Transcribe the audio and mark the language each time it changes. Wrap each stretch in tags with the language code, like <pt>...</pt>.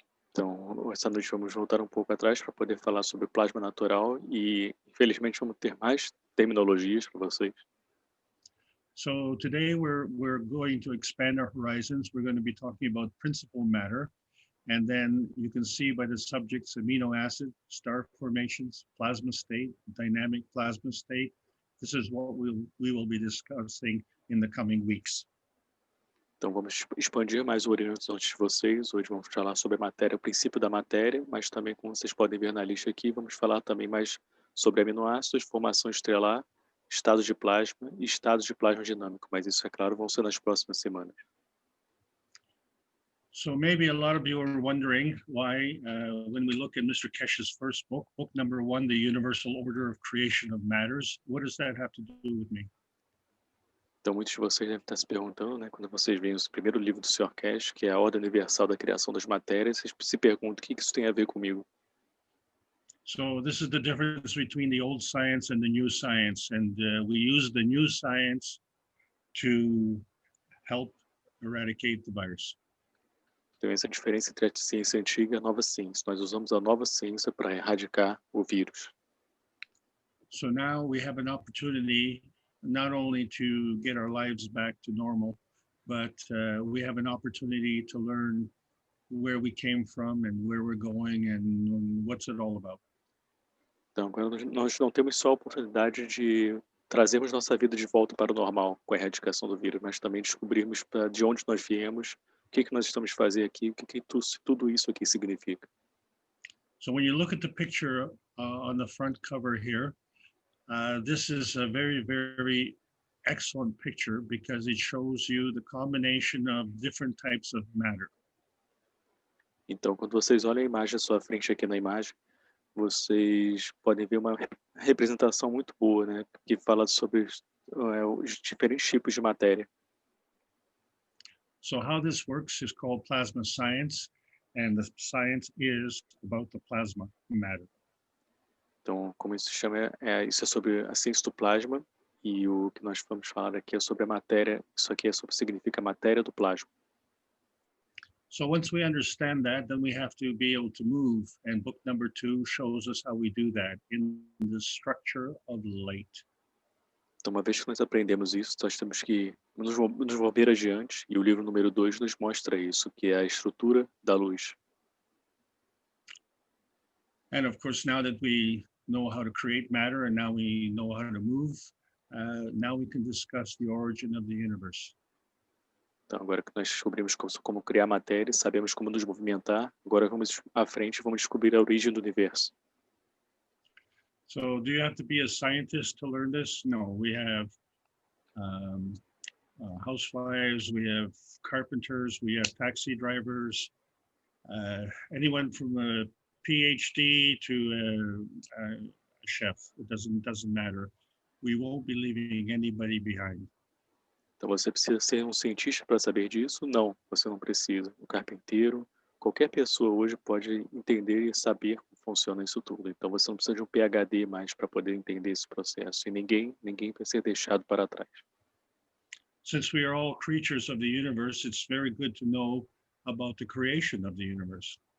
<pt>Então, essa noite vamos voltar um pouco atrás para poder falar sobre o plasma natural e, infelizmente, vamos ter mais terminologias para vocês.</pt> <en>So today we're going to expand our horizons. We're going to be talking about principal matter, and then you can see by the subjects amino acid, star formations, plasma state, dynamic plasma state. This is what we will be discussing in the coming weeks.</en> <pt>Então vamos expandir mais o horizonte de vocês. Hoje vamos falar sobre a matéria, o princípio da matéria, mas também, como vocês podem ver na lista aqui, vamos falar também mais sobre aminoácidos, formação estrelar, estados de plasma e estados de plasma dinâmico. Mas isso, é claro, vão ser nas próximas semanas.</pt> <en>So maybe a lot of you are wondering why, when we look at Mr. Keshe's first book number 1, The Universal Order of Creation of Matters, what does that have to do with me?</en> <pt>Então, muitos de vocês devem estar se perguntando, né, quando vocês veem o primeiro livro do Sr. Keshe, que é a Ordem Universal da Criação das Matérias, vocês se perguntam o que isso tem a ver comigo.</pt> <en>So this is the difference between the old science and the new science, and we use the new science to help eradicate the virus.</en> <pt>Então, essa é a diferença entre a ciência antiga e a nova ciência. Nós usamos a nova ciência para erradicar o vírus.</pt> <en>So now we have an opportunity not only to get our lives back to normal, but we have an opportunity to learn where we came from and where we're going and what's it all about.</en> <pt>Então, quando nós não temos só a oportunidade de trazermos nossa vida de volta para o normal com a erradicação do vírus, mas também descobrirmos de onde nós viemos, o que nós estamos fazendo aqui, o que tudo isso aqui significa.</pt> <en>So when you look at the picture on the front cover here, this is a very, very excellent picture because it shows you the combination of different types of matter.</en> <pt>Então, quando vocês olham a imagem à sua frente aqui na imagem, vocês podem ver uma representação muito boa, né, que fala sobre os diferentes tipos de matéria.</pt> <en>So how this works is called plasma science, and the science is about the plasma matter.</en> <pt>Então, como isso se chama, isso é sobre a ciência do plasma, e o que nós vamos falar aqui é sobre a matéria. Isso aqui significa matéria do plasma.</pt> <en>So once we understand that, then we have to be able to move, and book number 2 shows us how we do that in the structure of light.</en> <pt>Então, uma vez que nós aprendemos isso, nós temos que nos mover adiante, e o livro número 2 nos mostra isso, que é a estrutura da luz.</pt> <en>And of course, now that we know how to create matter and now we know how to move, now we can discuss the origin of the universe.</en> <pt>Então, agora que nós descobrimos como criar matéria, sabemos como nos movimentar, agora vamos à frente e vamos descobrir a origem do universo.</pt> <en>So do you have to be a scientist to learn this? No, we have housewives, we have carpenters, we have taxi drivers, anyone from a PhD to a chef. It doesn't matter. We won't be leaving anybody behind.</en> <pt>Então, você precisa ser um cientista para saber disso? Não, você não precisa. O carpinteiro, qualquer pessoa hoje pode entender e saber como funciona isso tudo. Então, você não precisa de um PhD mais para poder entender esse processo. E ninguém vai ser deixado para trás.</pt> <en>Since we are all creatures of the universe, it's very good to know about the creation of the universe.</en>